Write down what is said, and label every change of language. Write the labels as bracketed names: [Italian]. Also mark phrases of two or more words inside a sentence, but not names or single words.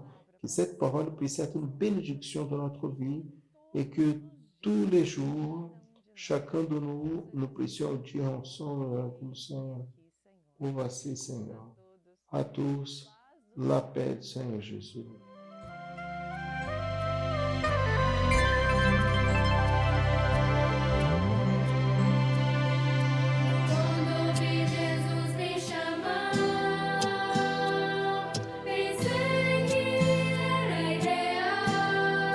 [French] Que cette parole puisse être une bénédiction dans notre vie et que tous les jours, chacun de nous puissions dire ensemble comme ça, voici Seigneur, à tous la paix du Seigneur Jésus. [Portuguese] Quando vi Jesus me chamar, pensei que era ideal.